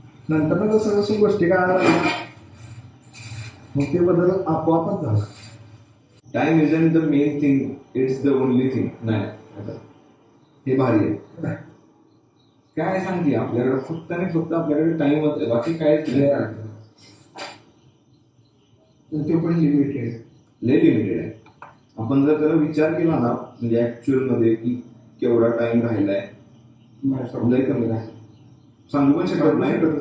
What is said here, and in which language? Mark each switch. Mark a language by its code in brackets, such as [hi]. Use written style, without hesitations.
[mr] नंतर जसं जसं गोष्टी कळायला लागल्या मग ते बदल आपोआपच झाला. [en] Time isn't the main thing, it's the only thing. [mr] नाही हे भारी आहे. काय सांगते आपल्याकडे फक्त आणि फक्त आपल्याकडे टाइमच आहे, बाकी काहीच नाही. ते पण लिमिटेड लय लिमिटेड आहे. आपण जर त्याला विचार केला ना म्हणजे ऍक्च्युअल मध्ये की केवढा टाइम राहिलाय लय कमी राहील सांगू पण शकत नाही.